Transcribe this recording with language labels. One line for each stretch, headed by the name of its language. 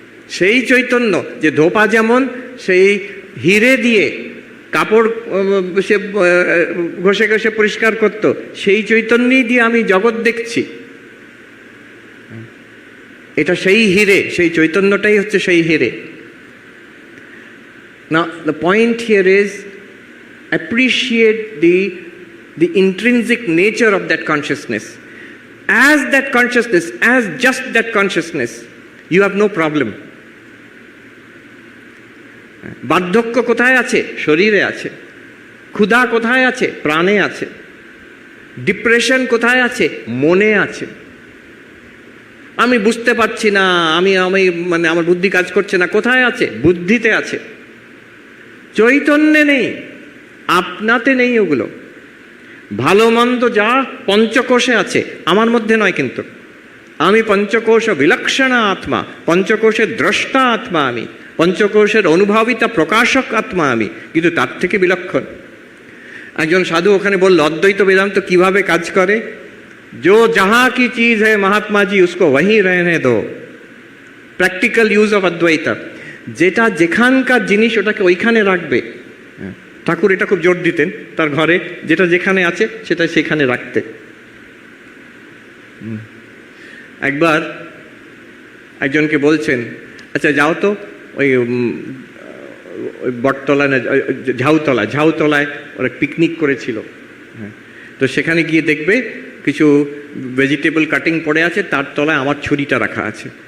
Bangla: সেই চৈতন্য যে ধোপা যেমন সেই হিরে দিয়ে কাপড় সে ঘষে ঘষে পরিষ্কার করত, সেই চৈতন্যই দিয়ে আমি জগৎ দেখছি। এটা সেই হিরে, সেই চৈতন্যটাই হচ্ছে সেই হিরে।
English: Now the point here is appreciate the intrinsic nature of that consciousness. As that consciousness, as just that consciousness, you have no problem.
Bangla: বার্ধক্য কোথায় আছে? শরীরে আছে। ক্ষুধা কোথায় আছে? প্রাণে আছে। ডিপ্রেশন কোথায় আছে? মনে আছে। আমি বুঝতে পারছি না, আমি মানে আমার বুদ্ধি কাজ করছে না, কোথায় আছে? বুদ্ধিতে আছে। চৈতন্যে নেই, আপনাতে নেই ওগুলো। ভালো মন্দ যা পঞ্চকোষে আছে, আমার মধ্যে নয় কিন্তু। আমি পঞ্চকোশ বিলক্ষণ আত্মা, পঞ্চকোশের দ্রষ্টা আত্মা আমি, পঞ্চকোশের অনুভাবিতা প্রকাশক আত্মা আমি, কিন্তু তার থেকে বিলক্ষণ। একজন সাধু ওখানে বলল অদ্বৈত বেদান্ত কিভাবে কাজ করে।
Hindi: जो जहां की चीज है महात्मा जी उसको वहीं रहने दो,
English: Practical use of অদ্বৈত।
Bangla: যেটা যেখানকার জিনিস ওটাকে ওইখানে রাখবে। ঠাকুর এটা খুব জোর দিতেন তার ঘরে, যেটা যেখানে আছে সেটা সেখানে রাখতে। একবার একজনকে বলছেন, আচ্ছা যাও তো ওই বটতলা না ঝাউতলায় ওরা পিকনিক করেছিল, তো সেখানে গিয়ে দেখবে কিছু ভেজিটেবল কাটিং পড়ে আছে, তার তলায় আমার ছুরিটা রাখা আছে।